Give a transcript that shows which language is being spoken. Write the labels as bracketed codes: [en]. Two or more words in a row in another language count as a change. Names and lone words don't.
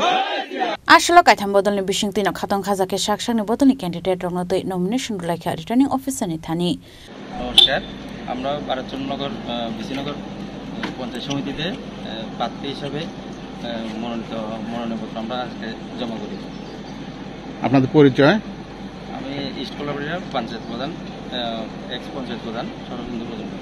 [trp] Ashlo kaitham bodolni bisingti no khatong khajake sakshakni bodolni candidate roknotoi nomination rulaikha [en] returning officer [trp] ni Thani. [bn] নমস্কার, আমরা ভারতচন্দ্রনগর বিশিনগর পঞ্চায়েত সমিতিতে প্রার্থী হিসাবে মনোনয়নপত্র আমরা আজকে জমা করি। আপনাদের পরিচয়? আমি ইস্ট কোলাবরিয়ার পঞ্চায়েত প্রধান, এক্স পঞ্চায়েত প্রধান শরদিন্দু মজুমদার।